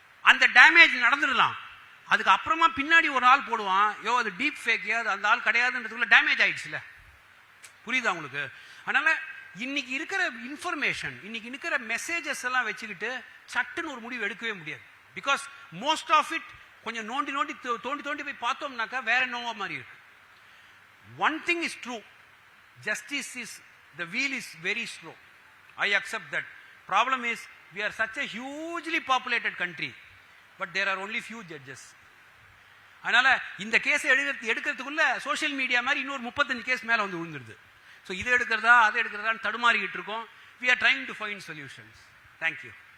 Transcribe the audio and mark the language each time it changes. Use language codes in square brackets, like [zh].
[ta] அந்த டேமேஜ் நடந்துடலாம். அதுக்கு அப்புறமா பின்னாடி ஒரு ஆள் போடுவான், அது டீப் ஃபேக், அந்த ஆள் கிடையாதுன்றதுக்குள்ள டேமேஜ் ஆயிடுச்சுல. புரியுதா உங்களுக்கு? அதனால இன்னைக்கு இருக்கிற இன்ஃபர்மேஷன், இன்னைக்கு இருக்கிற மெசேஜஸ் எல்லாம் வச்சுக்கிட்டு சட்டுன்னு ஒரு முடிவு எடுக்கவே முடியாது. [en] because most of it [ta] கொஞ்சம் தோண்டி போய் பார்த்தோம்னாக்கா வேற என்னவோ மாதிரி இருக்கு. [en] One thing is true, justice is, the wheel is very slow. I accept that. Problem is we are such a hugely populated country, but there are only few judges. [ta] அதனால இந்த கேஸ் எடுக்கிறதுக்குள்ள சோஷியல் மீடியா மாதிரி இன்னொரு 35 case மேல விழுந்துருது. So இதை எடுக்கிறதா அதை எடுக்கிறதான்னு தடுமாறிக்கிட்டு இருக்கோம். [en] we are trying to find solutions. Thank you.